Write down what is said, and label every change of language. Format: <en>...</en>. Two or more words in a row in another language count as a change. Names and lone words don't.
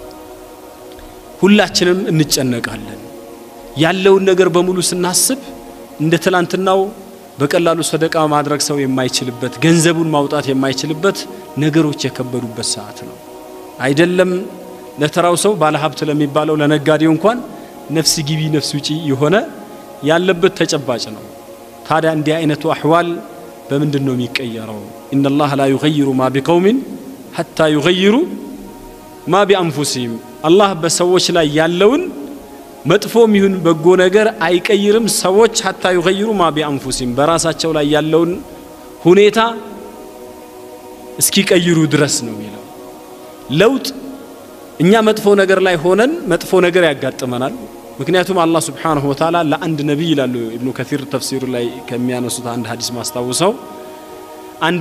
<am>ሁላችንም እንጨነቃለን ያለውን ነገር በሙሉ ስናስብ እንደ ትላንትናው በቀላሉ ሰደቃ ማድረግ ሰው የማይችልበት ገንዘቡን ማውጣት የማይችልበት ነገሮች የከበዱበት ሰዓት ነው አይደለም ለተራው ሰው ባለ ሀብት ለሚባለው ለነጋዴው እንኳን ነፍስ ግቢ ነፍስ ውጪ የሆነ ያለበት ተጨባጭ ነው ታዲያ እንዲህ አይነቱ አህዋል በምንድነው የሚቀየረው</am> <ar>ان الله لا يغير ما بقوم حتى يغيروا ما بانفسهم</ar> <am>الله በሰዎች ላይ ያለውን መጥፎም ይሁን በጎ ነገር አይቀይርም ሰዎች</am> <ar>حتى يغيروا ما بانفسهم</ar> <am>በራሳቸው ላይ ያለውን ሁኔታ እስኪቀይሩ ድረስ ነው የሚለው ለውጥ እኛ መጥፎ ነገር ላይ ሆነን መጥፎ ነገር ያጋጥመናል ምክንያቱም አላህ</am> <ar>سبحانه و</ar> <am>Ta'ala ለአንድ ነብይ ይላሉ ኢብኑ ከሲር ተፍሲሩ ላይ ከሚያነሱት አንድ ሐዲስ ማስተዋወሰው አንድ</am>